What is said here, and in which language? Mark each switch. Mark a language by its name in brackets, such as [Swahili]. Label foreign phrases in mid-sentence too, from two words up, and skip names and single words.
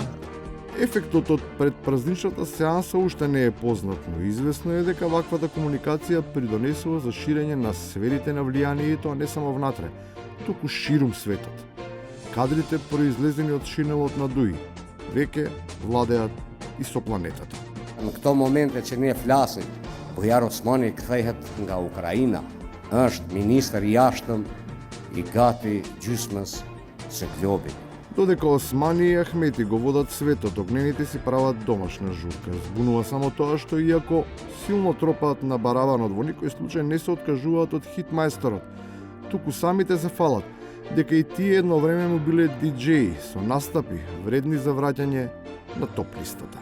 [Macedonian] Ефектот од предпразничната сеанса уште не е познат, но известно е дека ваквата комуникација придонесува за ширење на сферите на влијанието, а не само внатре, туку ширум светот. Кадрите произлезени од шинелот на Дуи веќе владеат и со планетата. [Albanian] Në këto momente që ne flasim, Bujar Osmani kthehet nga Ukraina, është ministër i jashtëm i gati gjysmës së globit. [Macedonian] Додека Османи и Ахмети го водат светот, огнените си прават домашна журка. Збунува само тоа што иако силно тропаат на барабанот, во никој случај не се откажуваат од хитмајсторот. Туку самите се фалат дека и тие едно време му биле диџеи со настапи вредни за враќање на топ листата.